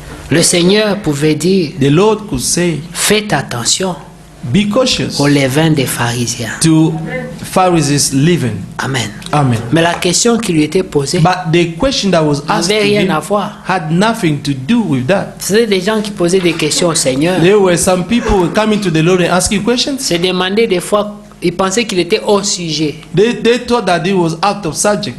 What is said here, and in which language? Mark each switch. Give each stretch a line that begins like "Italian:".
French: le Seigneur pouvait dire,
English: the Lord could say,
French: faites attention
English: be cautious
French: au levain des pharisiens.
English: to Pharisees' living.
French: Amen.
English: Amen.
French: Mais la question qui lui était posée
English: But the question that was asked
French: n'avait
English: to
French: rien
English: him
French: à voir.
English: had nothing to do with that.
French: C'était des gens qui posaient des questions au Seigneur.
English: There were some people coming to the Lord and asking questions.
French: Se demandaient des fois, ils pensaient qu'il était hors sujet.
English: They thought that he was out of subject.